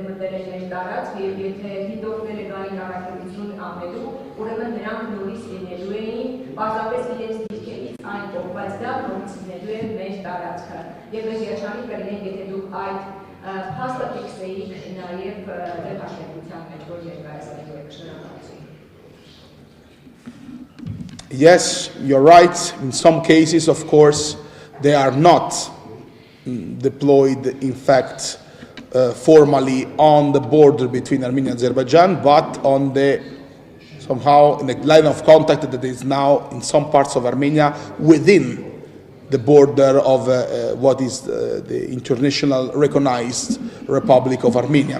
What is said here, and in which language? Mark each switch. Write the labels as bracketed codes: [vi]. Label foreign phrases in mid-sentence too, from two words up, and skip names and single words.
[hy] մտերել են տարածք, եւ եթե դիտողները գային առաքելություն անելու, ուրեմն նրանք նորից լինելու էին պարզապես իրենց դիրքերից այն կողմ, բայց դա նորից լինելու է մեր տարածքը։ Եվ մենք երջանիկ կլինենք, եթե դուք այդ փաստը ֆիքսեիք նաեւ տեղաշինության մեջ, որ երկարացնելու եք շնորհակալություն։ [en] Yes, you're right. In some cases, of course, they are not deployed, in fact, formally on the border between Armenia and Azerbaijan, but on somehow in the line of contact that is now in some parts of Armenia within the border of what is the international recognized Republic of Armenia.